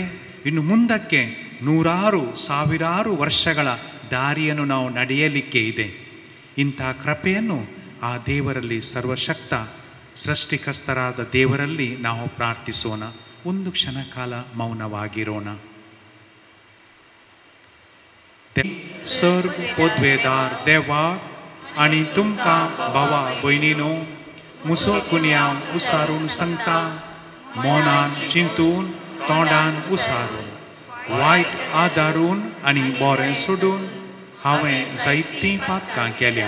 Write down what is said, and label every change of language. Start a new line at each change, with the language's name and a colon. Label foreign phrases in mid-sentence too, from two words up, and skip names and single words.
Kannada: ಇನ್ನು ಮುಂದಕ್ಕೆ ನೂರಾರು ಸಾವಿರಾರು ವರ್ಷಗಳ ದಾರಿಯನ್ನು ನಾವು ನಡೆಯಲಿಕ್ಕೆ ಇದೆ. ಇಂಥ ಕೃಪೆಯನ್ನು ಆ ದೇವರಲ್ಲಿ, ಸರ್ವಶಕ್ತ ಸೃಷ್ಟಿಕರ್ತರಾದ ದೇವರಲ್ಲಿ ನಾವು ಪ್ರಾರ್ಥಿಸೋಣ. ಒಂದು ಕ್ಷಣ ಕಾಲ ಮೌನವಾಗಿರೋಣ.
Konkani: सर्व पोदवेदार देवा आणि तुमका भावा भयणीनो मुसळ कुन्याम उसारून सांगता, मौनान चिंतून तोंडान उसारून, वायट आदारून आनी बरें सोडून हांवें जायतीं पातकां केल्या.